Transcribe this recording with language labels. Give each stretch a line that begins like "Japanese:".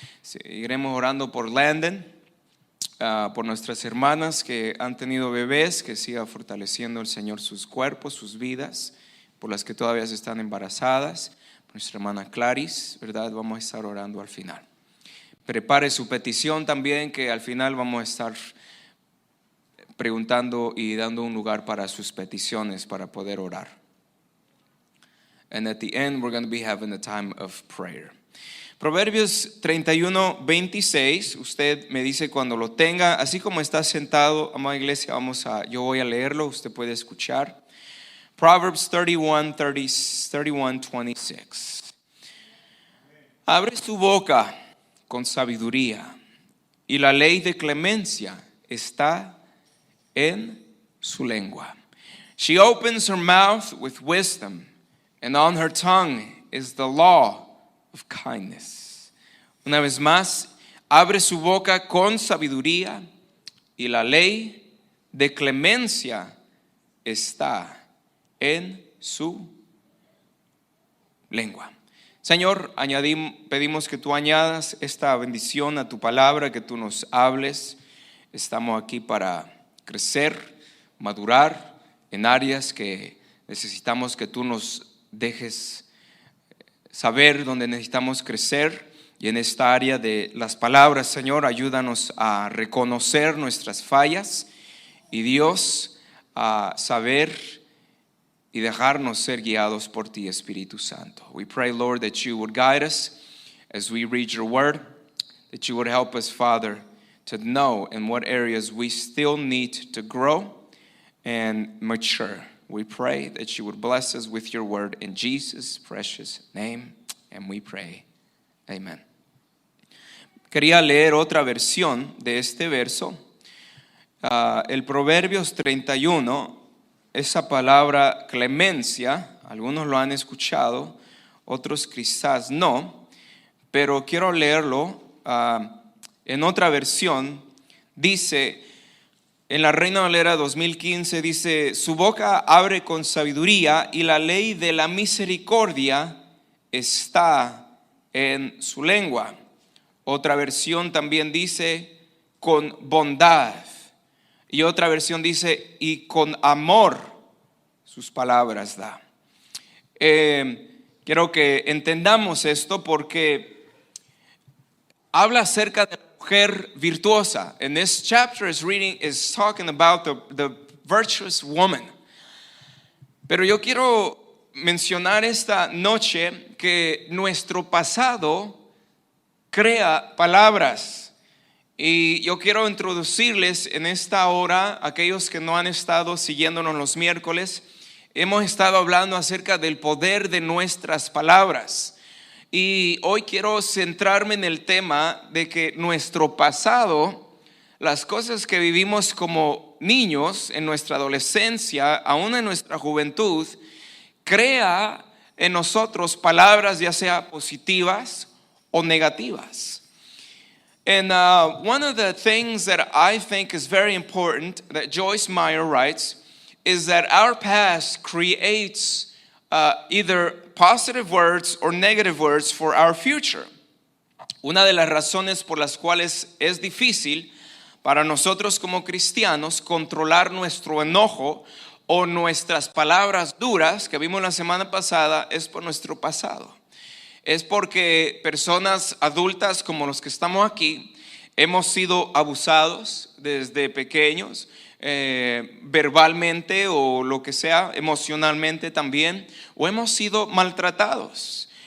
Spanish: Seguiremos orando por Landon, por nuestras hermanas que han tenido bebés, que siga fortaleciendo el Señor sus cuerpos, sus vidas, por las que todavía están embarazadas, por nuestra hermana Clarice, ¿verdad? Vamos a estar orando al final. Prepare su petición también, que al final vamos a estar preguntando y dando un lugar para sus peticiones para poder orar.
English: And at the end, we're going to be having a time of prayer.
Spanish: Proverbios 31:26, usted me dice cuando lo tenga, así como está sentado, amada iglesia, yo voy a leerlo, usted puede escuchar.
English: Proverbs 31:26.
Spanish: Abre tu boca con sabiduría, y la ley de clemencia está en su lengua.
English: She opens her mouth with wisdom, and on her tongue is the law of kindness.
Spanish: Una vez más, abre su boca con sabiduría, y la ley de clemencia está en su lengua. Señor, pedimos que tú añadas esta bendición a tu palabra, que tú nos hables. Estamos aquí para crecer, madurar en áreas que necesitamos que tú nos dejes saber dónde necesitamos crecer. Y en esta área de las palabras, Señor, ayúdanos a reconocer nuestras fallas y Dios a saber y dejarnos ser guiados por ti, Espíritu Santo.
English: We pray, Lord, that you would guide us as we read your word, that you would help us, Father, to know in what areas we still need to grow and mature. We pray that you would bless us with your word in Jesus' precious name, and we pray, amen.
Spanish: Quería leer otra versión de este verso, el Proverbios 31. Esa palabra clemencia, algunos lo han escuchado, otros quizás no, pero quiero leerlo en otra versión. Dice, en la Reina Valera 2015, dice: su boca abre con sabiduría y la ley de la misericordia está en su lengua. Otra versión también dice, con bondad. Y otra versión dice, y con amor sus palabras da. Quiero que entendamos esto porque habla acerca de la mujer virtuosa.
English: And this chapter is talking about the virtuous woman.
Spanish: Pero yo quiero mencionar esta noche que nuestro pasado crea palabras. Y yo quiero introducirles en esta hora, aquellos que no han estado siguiéndonos los miércoles, hemos estado hablando acerca del poder de nuestras palabras. Y hoy quiero centrarme en el tema de que nuestro pasado, las cosas que vivimos como niños, en nuestra adolescencia, aún en nuestra juventud, crea en nosotros palabras ya sea positivas o negativas.
English: And one of the things that I think is very important that Joyce Meyer writes is that our past creates either positive words or negative words for our future.
Spanish: Una de las razones por las cuales es difícil para nosotros como cristianos controlar nuestro enojo o nuestras palabras duras que vimos la semana pasada es por nuestro pasado. Es porque personas adultas como los que estamos aquí hemos sido abusados desde pequeños, verbalmente o lo que sea, emocionalmente también, o hemos sido maltratados.